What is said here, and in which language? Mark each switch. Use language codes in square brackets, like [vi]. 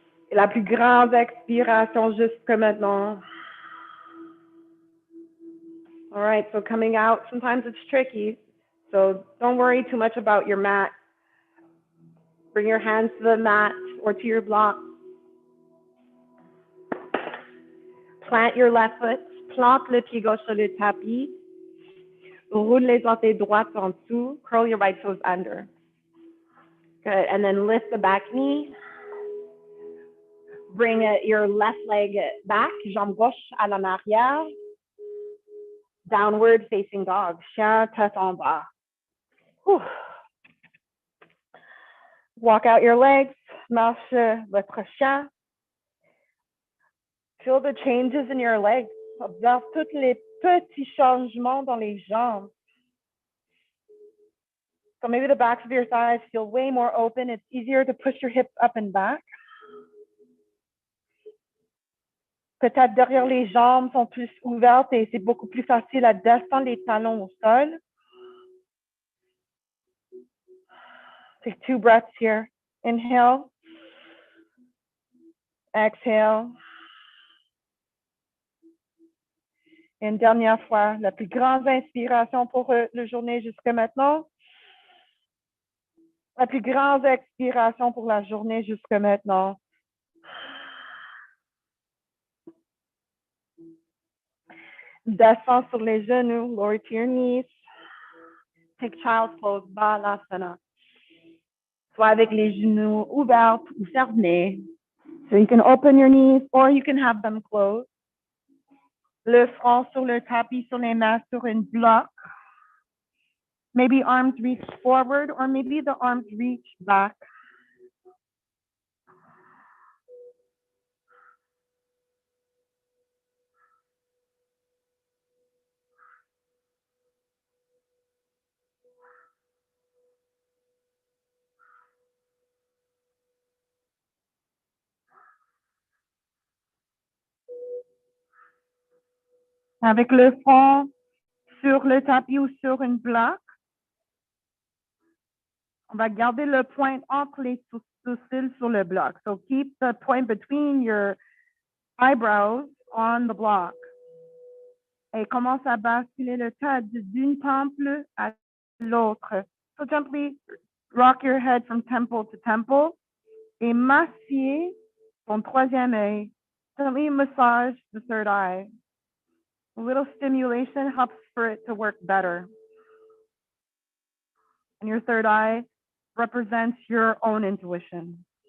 [fr] Et la plus grande expiration jusque maintenant. [en] All right, so coming out, sometimes it's tricky. So don't worry too much about your mat. Bring your hands to the mat or to your block. Plant your left foot. [fr] Plante le pied gauche sur le tapis. Roule les orteils droits en dessous. [en] Curl your right toes under. Good, and then lift the back knee. Bring your left leg back, [fr] jambe gauche à l'en arrière. [en] Downward facing dog, [fr] chien tête en bas. [en] Whew. Walk out your legs, [fr] marche votre chien. [en] Feel the changes in your legs. [fr] Observe tous les petits changements dans les jambes. [en] So maybe the backs of your thighs feel way more open. It's easier to push your hips up and back. [fr] Peut-être derrière les jambes sont plus ouvertes et c'est beaucoup plus facile à descendre les talons au sol. [en] Take 2 breaths here. Inhale. Exhale. [fr] Une dernière fois, la plus grande inspiration pour la journée jusqu'à maintenant. La plus grande expiration pour la journée jusqu'à maintenant. Descends sur les genoux, [en] lower to your knees. Take child's pose, balasana. [fr] Soit avec les genoux ouverts ou fermés. [en] So you can open your knees or you can have them closed. [fr] Le front sur le tapis, sur les mains, sur une bloc. [en] Maybe arms reach forward or maybe the arms reach back. [fr] Avec le front sur le tapis ou sur une bloc. On va garder le point entre les sourcils sur le bloc. [en] So keep the point between your eyebrows on the block. [fr] Et commence à basculer le tête d'une temple à l'autre. [en] So gently rock your head from temple to temple. [fr] Et massier ton troisième œil. [en] Gently massage the third eye. A little stimulation helps for it to work better. And your third eye represents your own intuition.